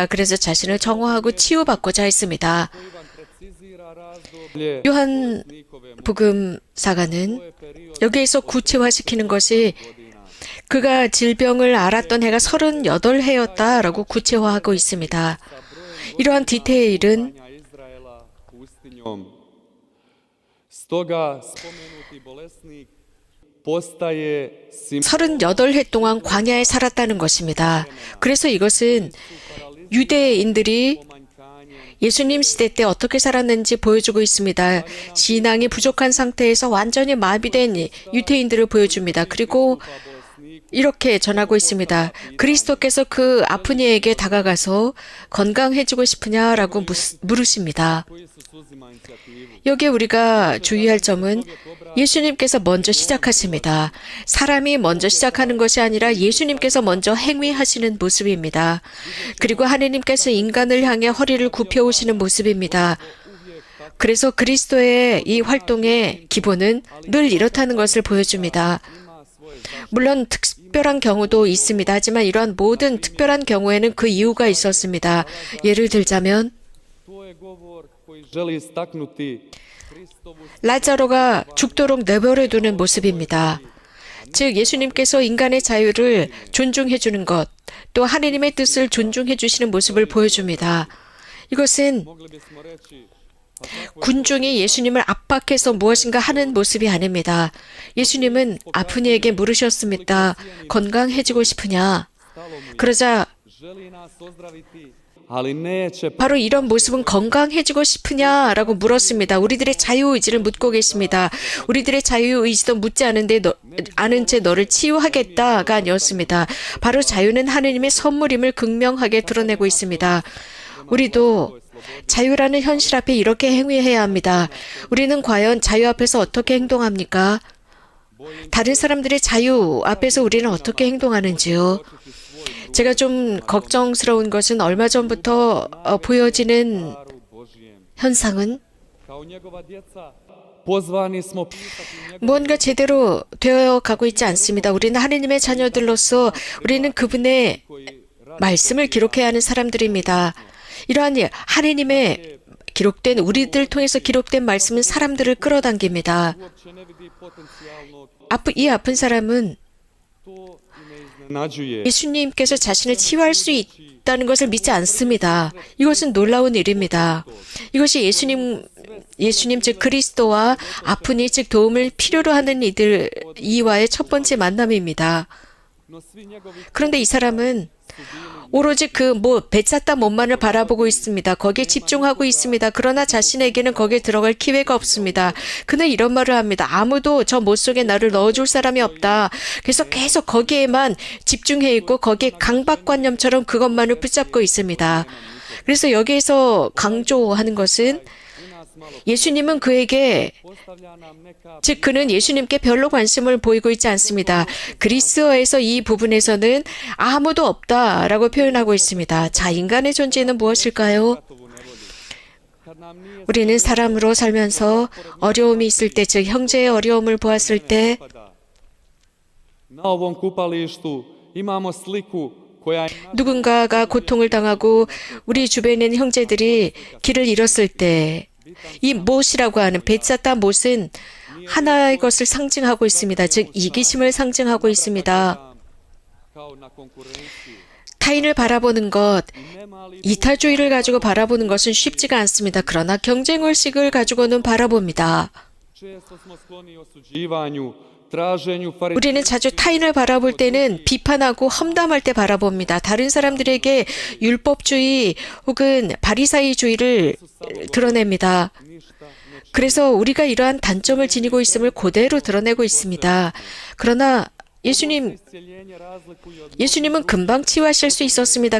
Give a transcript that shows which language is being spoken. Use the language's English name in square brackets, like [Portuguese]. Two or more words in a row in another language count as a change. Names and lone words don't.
[Korean] 그래서 자신을 정화하고 치유받고자 했습니다. 요한 복음사가는 여기에서 구체화시키는 것이 그가 질병을 알았던 해가 38해였다라고 구체화하고 있습니다. 이러한 디테일은 [Bosnian] Izraela pustinjom. Stoga spomenuti bolesnik postaje [Korean] 38해 동안 광야에 살았다는 것입니다. 그래서 이것은 유대인들이 예수님 시대 때 어떻게 살았는지 보여주고 있습니다. 신앙이 부족한 상태에서 완전히 마비된 유대인들을 보여줍니다. 그리고 이렇게 전하고 있습니다. 그리스도께서 그 아픈 이에게 다가가서 건강해지고 싶으냐라고 물으십니다. [Bosnian] Koji Isus uzima inicijativu. [Korean] 여기에 우리가 주의할 점은 예수님께서 먼저 시작하십니다. 사람이 먼저 시작하는 것이 아니라 예수님께서 먼저 행위하시는 모습입니다. 그리고 하느님께서 인간을 향해 허리를 굽혀오시는 모습입니다. 그래서 그리스도의 이 활동의 기본은 늘 이렇다는 것을 보여줍니다. 물론 특별한 경우도 있습니다. 하지만 이러한 모든 특별한 경우에는 그 이유가 있었습니다. 예를 들자면 [Bosnian] To je govor koji želi istaknuti Hristovu [Korean] 라자로가 죽도록 내버려두는 모습입니다. 즉 예수님께서 인간의 자유를 존중해 주는 것, 또 하느님의 뜻을 존중해 주시는 모습을 보여줍니다. 이것은 [Bosnian] mogli bismo reći [Korean] 군중이 예수님을 압박해서 무엇인가 하는 모습이 아닙니다. 예수님은 아픈 이에게 물으셨습니다. 건강해지고 싶으냐? 그러자 [Bosnian] želi nas ozdraviti, ali neće [Korean] 바로 이런 모습은 건강해지고 싶으냐라고 물었습니다. 우리들의 자유의지를 묻고 계십니다. 우리들의 자유의지도 묻지 않은 채 너를 치유하겠다가 아니었습니다. 바로 자유는 하느님의 선물임을 극명하게 드러내고 있습니다. 우리도 자유라는 현실 앞에 이렇게 행위해야 합니다. 우리는 과연 자유 앞에서 어떻게 행동합니까? 다른 사람들의 자유 앞에서 우리는 어떻게 행동하는지요? 제가 좀 걱정스러운 것은 얼마 전부터 보여지는 [Bosnian] daru Božijem. [Korean] 현상은 [Bosnian] Kao njegova djeca pozvani smo pisati njegov [Korean] 무언가 제대로 되어 가고 있지 않습니다. 우리는 하느님의 자녀들로서 우리는 그분의 말씀을 기록해야 하는 사람들입니다. 이러한 하느님의 기록된 우리들 통해서 기록된 말씀은 사람들을 끌어당깁니다. [Bosnian] uopće ne vidi potencijalnog. [Korean] 이 아픈 사람은 [Bosnian] To i ne iznenađuje. [Korean] 예수님께서 자신을 치유할 수 있다는 것을 믿지 않습니다. 이것은 놀라운 일입니다. 이것이 예수님 즉 그리스도와 아픈 이 즉 도움을 필요로 하는 이와의 첫 번째 만남입니다. [Bosnian] No svi njegovi [Korean] 그런데 이 사람은 오로지 뱃쌌다 몸만을 바라보고 있습니다. 거기에 집중하고 있습니다. 그러나 자신에게는 거기에 들어갈 기회가 없습니다. 그는 이런 말을 합니다. 아무도 저 못 속에 나를 넣어줄 사람이 없다. 그래서 계속 거기에만 집중해 있고 거기에 강박관념처럼 그것만을 붙잡고 있습니다. 그래서 여기에서 강조하는 것은 예수님은 그에게 [Bosnian] postavlja nam neka [Korean] 즉 그는 예수님께 별로 관심을 보이고 있지 않습니다. 그리스어에서 이 부분에서는 아무도 없다라고 표현하고 있습니다. 자, 인간의 존재는 무엇일까요? [Bosnian] gotovu nevolju. Kad nam nije [Korean] 우리는 사람으로 살면서 어려움이 있을 때, 즉 형제의 어려움을 보았을 때 [Bosnian] pada. Na ovom kupalištu imamo sliku koja je [Korean] 누군가가 고통을 당하고 우리 주변에 있는 형제들이 길을 잃었을 때 이 못이라고 하는 뱃쌌다 못은 하나의 것을 상징하고 있습니다. 즉 이기심을 상징하고 있습니다. [Bosnian] kao na konkurenciju. [Korean] 타인을 바라보는 것, 이타주의를 가지고 바라보는 것은 쉽지가 않습니다. 그러나 경쟁의식을 가지고는 바라봅니다. [Bosnian] Često smo skloni osuđivanju, traženju [Korean] 우리는 자주 타인을 바라볼 때는 비판하고 험담할 때 바라봅니다. 다른 사람들에게 율법주의 혹은 바리사이주의를 드러냅니다. 그래서 우리가 이러한 단점을 지니고 있음을 그대로 드러내고 있습니다. 그러나 예수님은 금방 치유하실 수 있었습니다.